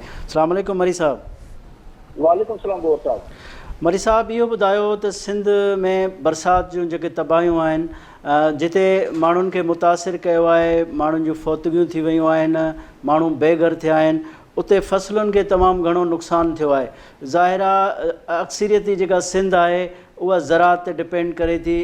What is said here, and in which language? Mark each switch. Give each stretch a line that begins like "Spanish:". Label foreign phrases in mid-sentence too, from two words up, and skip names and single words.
Arabic: السلام علیکم
Urdu: مری صاحب.
Arabic: وعلیکم السلام
Urdu: گور صاحب.
Sindhi: مری صاحب، یہ ॿुधायो त सिंध में बरसाति जूं जेके तबाहियूं आहिनि، जिते माण्हुनि खे मुतासिर कयो आहे، माण्हुनि जूं फौतगियूं थी वियूं आहिनि، माण्हू बेघर थिया आहिनि، उते फसलुनि खे तमामु घणो नुक़सानु थियो आहे. ज़ाहिर आहे अक्सरियती जेका सिंध आहे उहा ज़राअत ते डिपेंड करे थी.